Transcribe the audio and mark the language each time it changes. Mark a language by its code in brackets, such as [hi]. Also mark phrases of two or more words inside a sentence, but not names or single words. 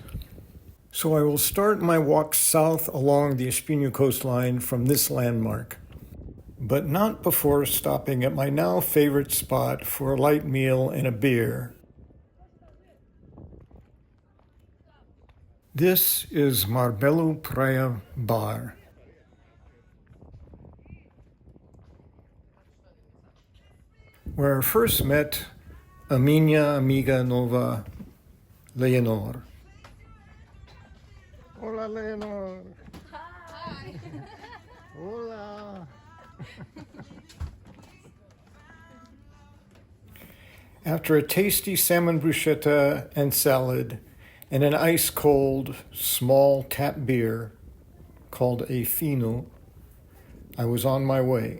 [en] So I will start my walk south along the Espinho coastline from this landmark, but not before stopping at my now favorite spot for a light meal and a beer. This is Marbelo Praia Bar. Where I first met [pt] a minha amiga nova, [en] Leonor. Hola, Leonor. Hi. Hola. After a tasty salmon bruschetta and salad and an ice-cold small tap beer called a fino, I was on my way.